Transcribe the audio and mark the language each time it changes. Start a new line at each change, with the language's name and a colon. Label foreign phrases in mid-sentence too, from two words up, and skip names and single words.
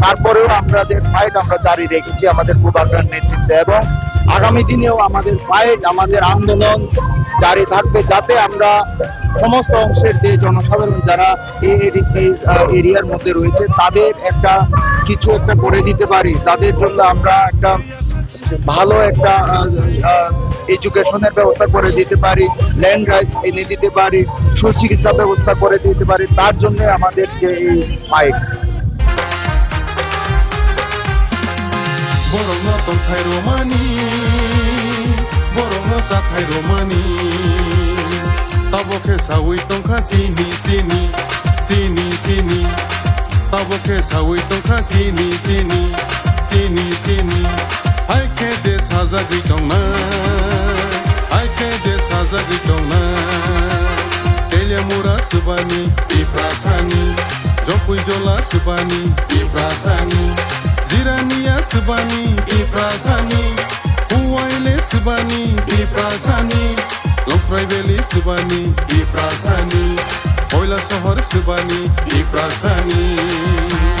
Bangla: তারপরেও আমাদের ফাইট আমরা জারি রেখেছি আমাদের বুবাগরার নেতৃত্বে, এবং আগামী দিনেও আমাদের ফাইট, আমাদের আন্দোলন জারি থাকবে যাতে আমরা সমস্ত অংশের যে জনসাধারণ যারা এডিসি এরিয়ার মধ্যে রয়েছে তাদের কিছু একটা করে দিতে পারি। তাদের জন্য আমরা একটা ভালো একটা এডুকেশনের ব্যবস্থা করে দিতে পারি,
English: land rights
Bangla: এনে দিতে পারি, সুচিকিৎসা ব্যবস্থা করে দিতে পারি। তার জন্য আমাদের যে এই ফাইট।
Kok Borok: borongno tongthai romani borongno sathai romani tabokhe sawi tongkha sini sini sini sini tabokhe sawi tongkha sini sini sini sini hai ke des hazagri tongna hai ke des hazagri tongna telemura subani iprasani jopui jola subani iprasani Jirania subani iprasani Huwaile subani iprasani Longtraibeli subani iprasani Oila sohor subani iprasani